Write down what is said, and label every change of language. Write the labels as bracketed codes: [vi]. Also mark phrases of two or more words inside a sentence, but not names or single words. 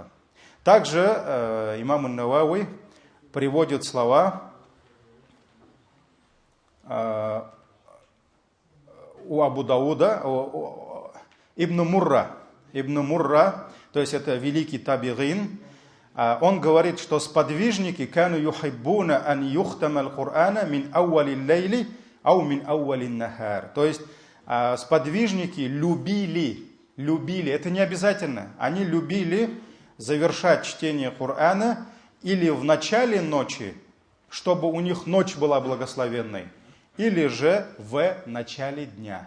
[ru] Также имам ан-Навави приводит слова у Абу Дауда, Ибн Мурра, то есть это великий табигин. Он говорит, что сподвижники [ar] كانوا يحبون أن يختموا القرآن من أول الليل أو من أول النهار. [ru] То есть сподвижники любили, это не обязательно, они любили завершать чтение Корана или в начале ночи, чтобы у них ночь была благословенной, или же в начале дня.